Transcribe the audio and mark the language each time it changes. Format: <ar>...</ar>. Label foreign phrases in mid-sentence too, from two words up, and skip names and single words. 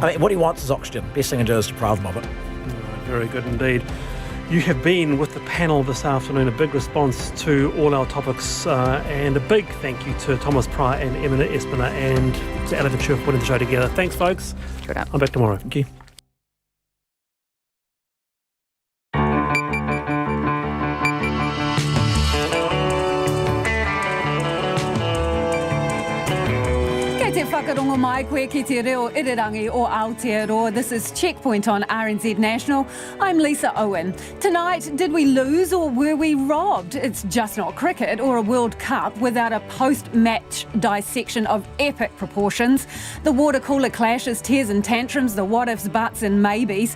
<en>I mean, what he wants is oxygen. Best thing to do is deprive him of it. Very good indeed. You have been with the panel this afternoon, a big response to all our topics, and a big thank you to Thomas Pryor and Emma Espiner and to Ella Ventura for putting the show together. Thanks, folks. I'm back tomorrow. Thank you.</en> <mi>Whakarongo mai koe ki te reo irirangi o Aotearoa.</mi> <en>This is Checkpoint on RNZ National. I'm Lisa Owen. Tonight, did we lose or were we robbed? It's just not cricket or a World Cup without a post-match dissection of epic proportions. The water cooler clashes, tears and tantrums, the what-ifs, buts and maybes.</en>